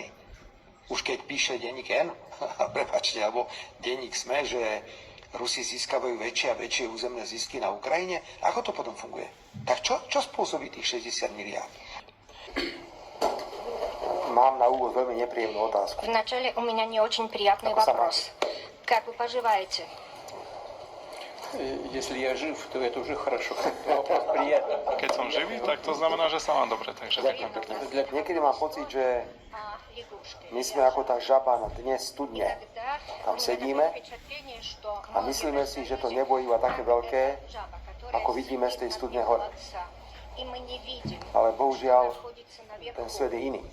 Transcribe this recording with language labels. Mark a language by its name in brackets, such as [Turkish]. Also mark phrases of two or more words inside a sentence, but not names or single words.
[Slovak] Už keď píše denník N, prepáčte, alebo denník SME, že Rusi získavajú väčšie a väčšie územné zisky na Ukrajine, ako to potom funguje? Tak čo spôsobí tých 60 miliárd? Mám на úvod veľmi неприятную otázku. [Russian] Вначале у меня не очень приятный вопрос. Как вы поживаете? Если я жив, то это уже хорошо. Вопрос приятный. [Slovak] Keď som živý, tak to znamená, že sa mám dobre, takže ďakujem pekne. Niekedy mám pocit, že my sme ako tá žaba na dne studne. Tam sedíme a myslíme si, že to nebo je iba také veľké, ako vidíme z tej studne hore. Ale bohužiaľ, ten svet je iný.